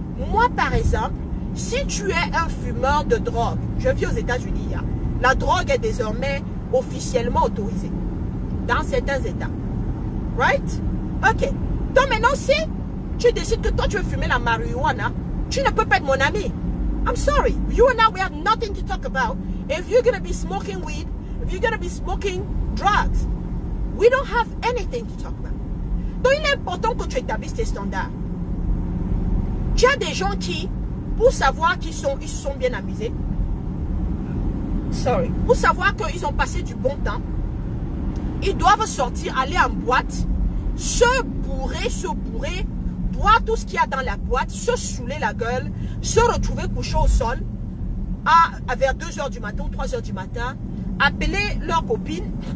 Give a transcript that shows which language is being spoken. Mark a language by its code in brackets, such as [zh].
[fr] Moi, par exemple, si tu es un fumeur de drogue, je vis aux États-Unis, la drogue est désormais officiellement autorisée dans certains États. Right? Ok. Donc maintenant, si tu décides que toi tu veux fumer la marijuana, tu ne peux pas être mon ami. [en] I'm sorry. You and I, we have nothing to talk about. If you're going to be smoking weed, if you're going to be smoking drugs, we don't have anything to talk about. [fr] Donc il est important que tu établisses tes standards. Tu as des gens qui, pour savoir qu'ils se sont bien amusés, pour savoir qu'ils ont passé du bon temps, ils doivent sortir, aller en boîte, se bourrer, boire tout ce qu'il y a dans la boîte, se saouler la gueule, se retrouver couché au sol vers 2 h du matin ou 3 h du matin, appeler leur copine